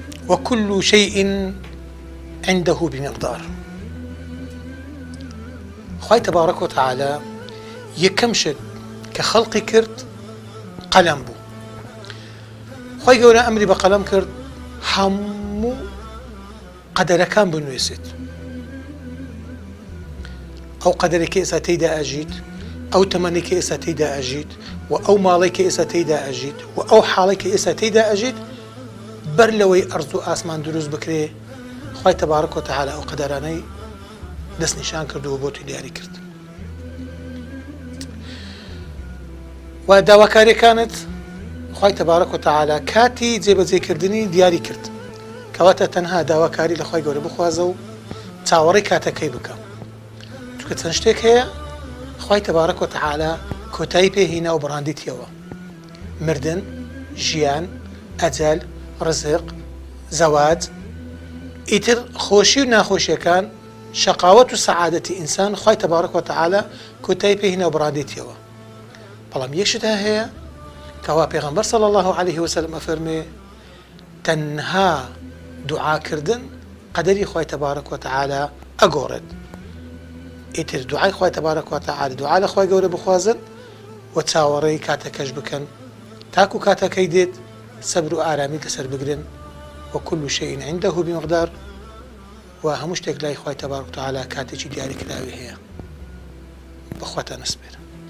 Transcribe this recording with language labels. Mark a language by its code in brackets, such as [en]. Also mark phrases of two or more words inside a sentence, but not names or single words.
[ar] وكل شيء عنده بمقدار. [ckb] خوای [ar] تبارك وتعالى [ckb] یەکەم شت کە خەڵقی کرد قەلەم بوو. خوای گەورە ئەمری بە قەلەم کرد هەموو قەدەرەکان بنووسێت. ئەو قەدەرێکی ئێستا تێیدا ئەژیت، ئەو تەمەنێکی ئێستا تێیدا ئەژیت، و ئەو ماڵێکی ئێستا تێیدا ئەژیت، و ئەو حاڵێکی ئێستا تێیدا ئەژیت، بەر لەوەی ئەرز و ئاسمان دروست بکرێ، خوای [ar] تبارك وتعالى [ckb] ئەو قەدەرانەی دەست نیشان کردووە بۆ توی دیاری کرد. و داواکاریەکانت خوای [ar] تبارك وتعالى [ckb] کاتی جێبەجێکردنی دیاری کرد، کەواتە تەنها داواکاری لە خوای گەورە بخوازە و چاوەڕێی کاتەکەی بکە، چونکە چەند شتێک هەیە خوای [ar] تبارك وتعالى [ckb] کۆتایی پێهێنا و بڕاندیتیەوە: مردن، ژیان، ئەجەل، ڕزق، زەواج، ئیتر خۆشی و ناخۆشیەکان، شەقاوەت و سەعادەتی ئینسان خوای [ar] تبارك وتعالى [ckb] کۆتایی پێهێنا و بڕاندیتیەوە. بەڵام یەکشتا هەیە کەوا پێغەمبەر [ar] صلی الله عليه وسلم [ckb] ئەفەرمێ تەنها دوعاکردن قەدەری خوای [ar] تبارك وتعالى [ckb] ئەگۆڕێت. ئیتر دوعای خوای [ar] تبارك وتعالى [ckb] دوعا لە خوای گەورە بخوازن و چاوەڕێی کاتەکەش بکەن، تاکو کاتەکەی دێت سەبر و ئارامی لەسەر بگرن. [ar] وكل شيء عنده بمقدار، [ckb] و هەموو شتێک لای خوای [ar] تبارك وتعالى [ckb] کاتێکی دیاری کراوی هەیە. بەخواتە نسپێرە.